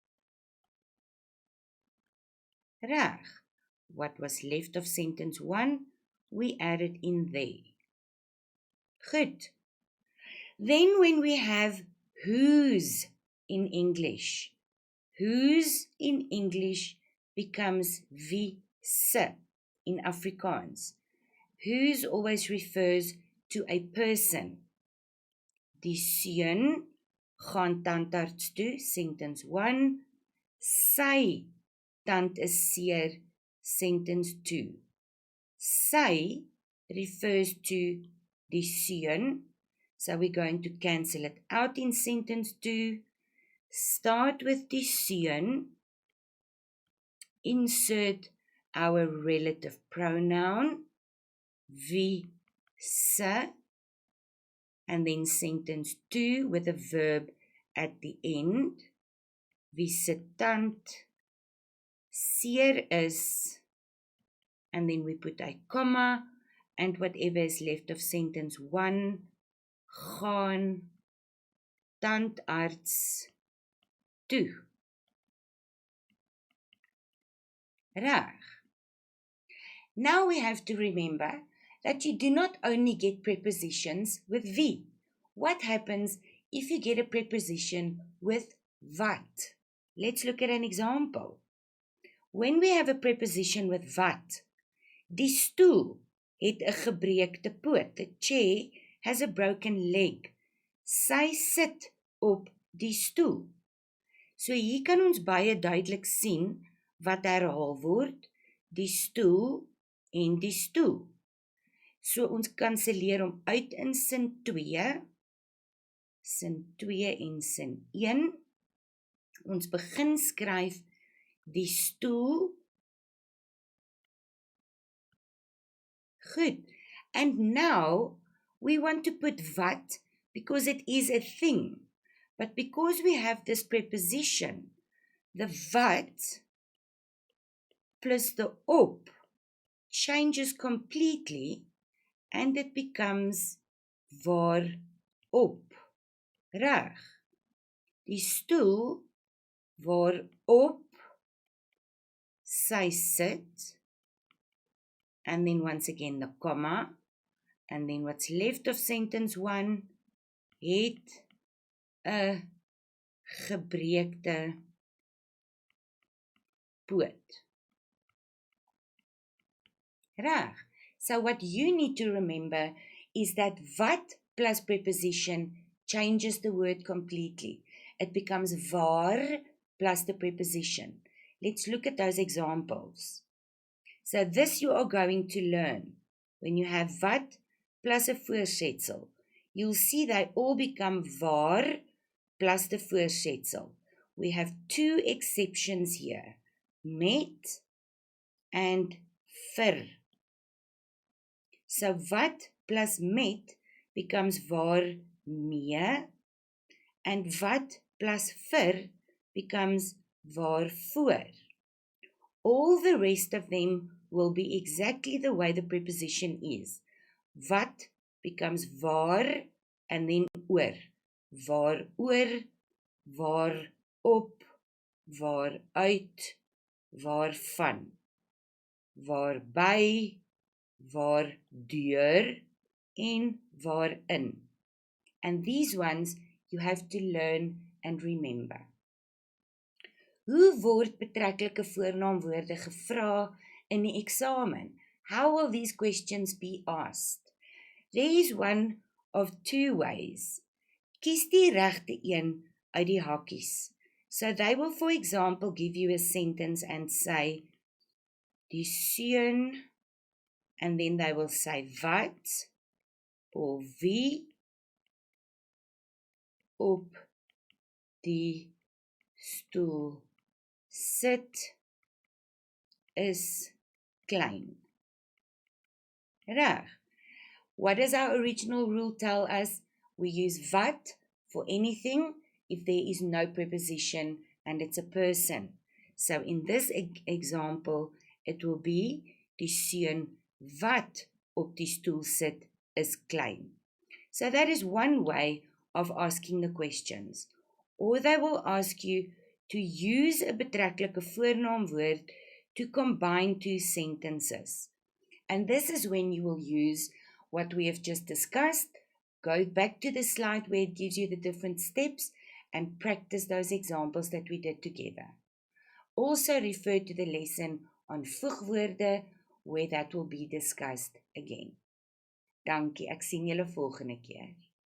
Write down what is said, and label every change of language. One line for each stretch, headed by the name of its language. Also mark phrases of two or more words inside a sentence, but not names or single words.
English: Reg. What was left of sentence 1, we added in there. Good. Then when we have whose in English, whose in English becomes
Afrikaans: wie se
English: in Afrikaans. Whose always refers to a person.
Afrikaans: Die seun gaan tandarts toe, sentence 1. Sy tand is seer, sentence 2.
English: Sy refers to
Afrikaans: die seun,
English: so we're going to cancel it out in sentence 2. Start with
Afrikaans: die seun,
English: insert our relative pronoun,
Afrikaans: wie se,
English: and then sentence 2 with a verb at the end.
Afrikaans: Wie se tand seer is,
English: and then we put a comma, and whatever is left of sentence 1,
Afrikaans: gaan tandarts toe.
English: Reg. Now we have to remember that you do not only get prepositions with wie. What happens if you get a preposition with wat? Let's look at an example. When we have a preposition with wat,
Afrikaans: die stoel het 'n gebreekte poot.
English: The chair has a broken leg.
Afrikaans: Sy sit op die stoel. So hier kan ons baie duidelik sien wat herhaal word, die stoel en die stoel. So ons kanselleer hom uit in sin 2, sin 2 en sin 1. Ons begin skryf die stoel Good.
English: And now we want to put wat because it is a thing. But because we have this preposition, the wat plus the op changes completely and it becomes waarop.
Afrikaans: Reg. Die stoel waarop sy sit,
English: and then once again the comma, and then what's left of sentence 1,
Afrikaans: het 'n gebreekte poot.
English: Reg. So what you need to remember is that wat plus preposition changes the word completely. It becomes waar plus the preposition. Let's look at those examples. So this you are going to learn. When you have wat plus a voorsetsel, you'll see they all become waar plus the voorsetsel. We have two exceptions here, met and vir. So wat plus met becomes waarmee, and wat plus vir becomes waarvoor. All the rest of them will be exactly the way the preposition is. Wat becomes waar and then oor.
Afrikaans: Waaroor, waarop, waaruit, waarvan, waarby, waardeur en waarin.
English: And these ones you have to learn and remember.
Afrikaans: Hoe word betreklike voornaamwoorde gevra in die eksamen?
English: How will these questions be asked? There is one of two ways.
Afrikaans: Kies die regte een uit die hakkies.
English: So they will, for example, give you a sentence and say,
Afrikaans: die seun,
English: and then they will say
Afrikaans: wat, or wie, op die stoel sit, is klein.
English: Reg. What does our original rule tell us? We use wat for anything if there is no preposition and it's a person. So in this example, it will be
Afrikaans: die seun wat op die stoel sit is klein.
English: So that is one way of asking the questions. Or they will ask you to use a
Afrikaans: betreklike voornaamwoord
English: to combine two sentences. And this is when you will use what we have just discussed. Go back to the slide where it gives you the different steps and practice those examples that we did together. Also refer to the lesson on voegwoorde where that will be discussed again.
Afrikaans: Dankie, ek sien julle volgende keer.